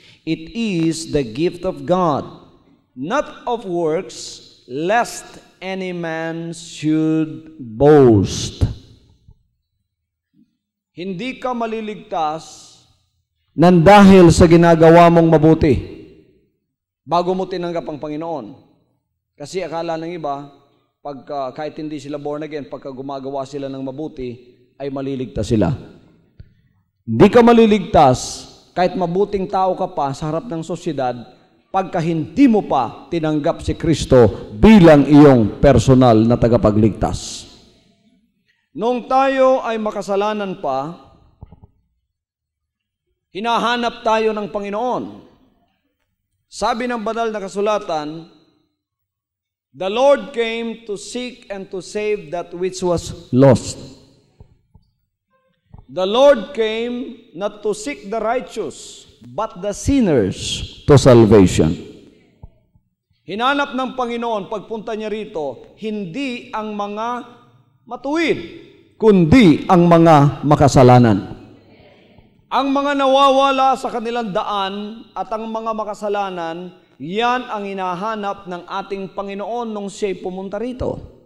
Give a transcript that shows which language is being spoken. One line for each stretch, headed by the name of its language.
English: It is the gift of God, not of works, lest any man should boast.
Filipino: Hindi ka maliligtas nang dahil sa ginagawa mong mabuti bago mo tinanggap ang Panginoon. Kasi akala ng iba, kahit hindi sila born again, pagka gumagawa sila ng mabuti, ay maliligtas sila. Hindi ka maliligtas kahit mabuting tao ka pa sa harap ng sosyedad, pagka hindi mo pa tinanggap si Kristo bilang iyong personal na tagapagligtas. Noong tayo ay makasalanan pa, hinahanap tayo ng Panginoon. Sabi ng banal na kasulatan,
English: The Lord came to seek and to save that which was lost. The Lord came not to seek the righteous, but the sinners to salvation.
Filipino: Hinanap ng Panginoon, pagpunta niya rito, hindi ang mga matuwid, kundi ang mga makasalanan. Ang mga nawawala sa kanilang daan at ang mga makasalanan, yan ang hinahanap ng ating Panginoon nung siya'y pumunta rito.